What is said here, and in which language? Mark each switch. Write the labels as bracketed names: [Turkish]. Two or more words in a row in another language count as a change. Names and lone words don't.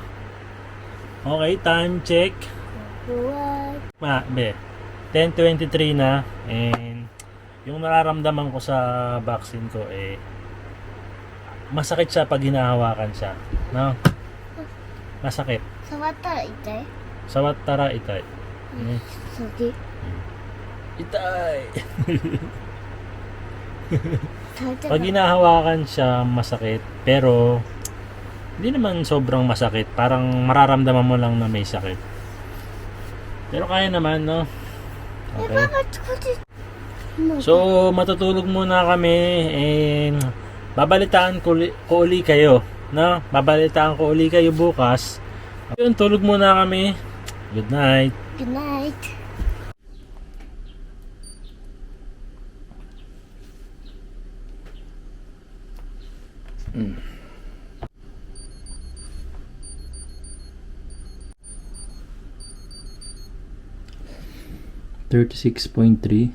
[Filipino] Okay, [English] time check. [Filipino] Be, 10:23 na. And yung nararamdaman ko sa vaccine ko masakit siya pag hinahawakan siya, no? Masakit. [Japanese] 触ったら痛い触ったら痛い. そうで Itay. 触ったら [Filipino] Pag hinahawakan siya, masakit. Pero hindi naman sobrang masakit. Parang mararamdaman mo lang na may sakit. Pero kaya naman, no? Okay. [Japanese] パパこっち [Filipino] So, matutulog muna kami and babalitaan ko uli kayo, no? Babalitaan ko uli kayo bukas. Yun, tulog muna kami. [English] Good night. Good night. Mm. [Filipino] 36.3.